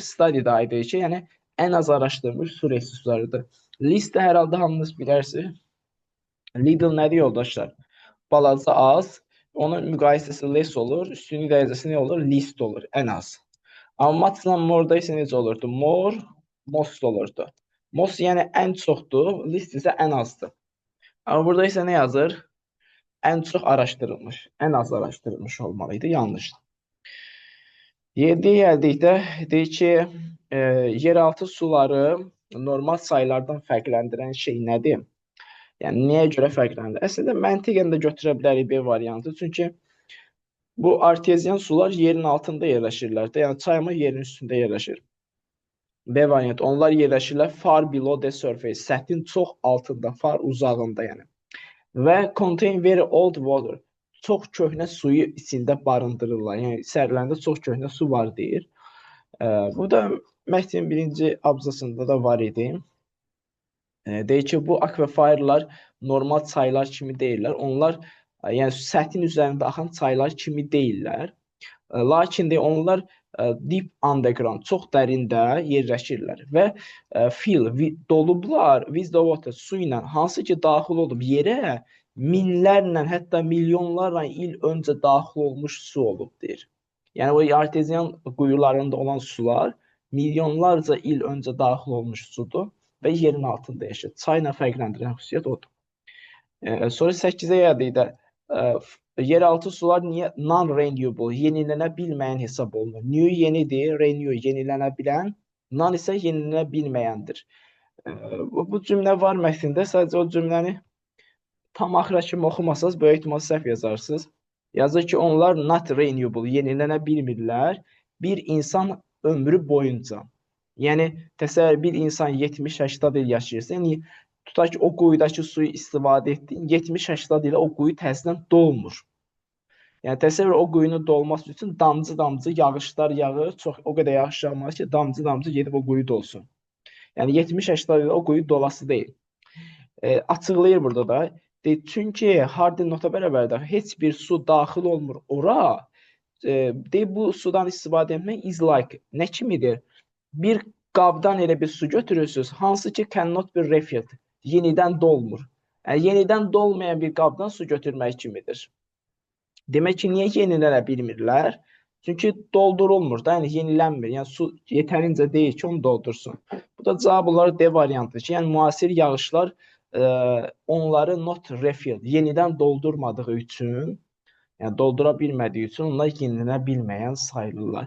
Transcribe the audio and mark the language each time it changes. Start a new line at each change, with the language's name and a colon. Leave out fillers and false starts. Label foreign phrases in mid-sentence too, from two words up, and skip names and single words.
Azerbaijani: Study-də aid edir ki, yəni ən az araşdırılmış su resurslarıdır. List-də hər halda hamınız bilərsiniz. Little nədir yoldaşlar? Balaca az, onun müqayisəsi less olur, üstünlük dərəcəsi nə olur? Least olur, ən az. Amma matla more-da isə necə olurdu?
English: More, most
Azerbaijani: olurdu. Most yəni ən çoxdur, list isə ən azdır. Amma burada isə nə yazır? Ən çox araşdırılmış, ən az araşdırılmış olmalıydı, yanlışdır. 7-yə gəldikdə deyir ki, yeraltı suları normal saylardan fərqləndirən şey nədir? Yəni, nəyə görə fərqləndir? Əslində, məntiqən də götürə bilərik bir variantı. Çünki bu arteziyan sular yerin altında yerləşirlər. Yəni, çayma yerin üstündə yerləşir. B variantı, onlar yerləşirlər
English: far below the surface.
Azerbaijani: Səthin çox altında, far uzağında yəni. Və
English: contain very old water.
Azerbaijani: Çox köhnə suyu içində barındırırlar. Yəni, içərilərində çox köhnə su var deyir. Bu da mətnin birinci abzasında da var idi. Deyir ki, bu aquiferlər normal çaylar kimi deyirlər. Onlar, yəni səthin üzərində axan çaylar kimi deyirlər. Lakin də onlar
English: deep underground,
Azerbaijani: çox dərində yerləşirlər və dolublar
English: with the water,
Azerbaijani: su ilə, hansı ki daxil olub yerə minlərlə, hətta milyonlarla il öncə daxil olmuş su olub deyir. Yəni o arteziyan quyularında olan sular milyonlarca il öncə daxil olmuş sudur və yerin altında yaşayır. Çayla fərqləndirən xüsusiyyət odur. Sonra 8-ə gəldik də yeraltı sular niyə non-renewable, yenilənə bilməyən hesab olunur? New yenidir, renew yenilənə bilən, non isə yenilənə bilməyəndir. Bu cümlə var mətndə, sadəcə o cümləni tam axıra kimi oxumasanız böyük ehtimal səhv yazarsınız. Yazır ki, onlar
English: not renewable,
Azerbaijani: yenilənə bilmirlər bir insan ömrü boyunca. Yəni təsəvvür bir insan 70-80 il yaşayırsa, yəni tutaq ki, o quyudakı suyu istifadə etdin, 70-80 ilə o quyu təzədən dolmur. Yəni təsəvvür o quyunun dolması üçün damcı-damcı yağışlar yağır, çox o qədər yağış yağmalı ki, damcı-damcı gedib o quyu dolsun. Yəni 70-80 ilə o quyu dolası deyil. Açıqlayır burada da. Çünki Hardin nota bərabərdə heç bir su daxil olmur ora. Bu sudan istifadə etmək
English: is like
Azerbaijani: nə kimidir? Bir qabdan elə bir su götürürsünüz, hansı ki
English: cannot be refilled,
Azerbaijani: yenidən dolmur. Yəni yenidən dolmayan bir qabdan su götürmək kimidir. Demək ki, niyə yenilənə bilmirlər? Çünki doldurulmur da, yəni yenilənmir. Yəni su yetərincə deyil ki, onu doldursun. Bu da cavab olaraq D variantıdır ki, yəni müasir yağışlar onları
English: not refilled,
Azerbaijani: yenidən doldurmadığı üçün, yəni doldura bilmədiyi üçün onlar yenilənə bilməyən sayılırlar.